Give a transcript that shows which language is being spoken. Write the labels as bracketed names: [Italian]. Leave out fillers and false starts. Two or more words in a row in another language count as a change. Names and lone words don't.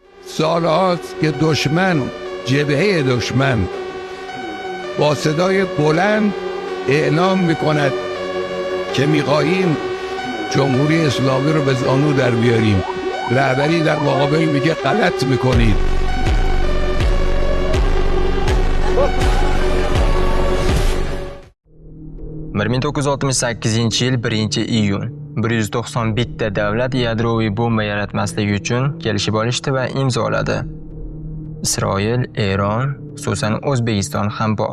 [Persian] سال هاست که دشمن، جبهه دشمن با صدای بلند اعلام میکند که میخواهیم جمهوری اسلامی رو به زانو در بیاریم. رهبری در مقابل میگه غلط میکنید. [Uzbek] Bir 1968-yil 1-iyun 191 ta davlat yadroviy bomba yaratmaslik uchun kelishib olishdi va imzoladi. Isroil, Eron, xususan O'zbekiston ham bor.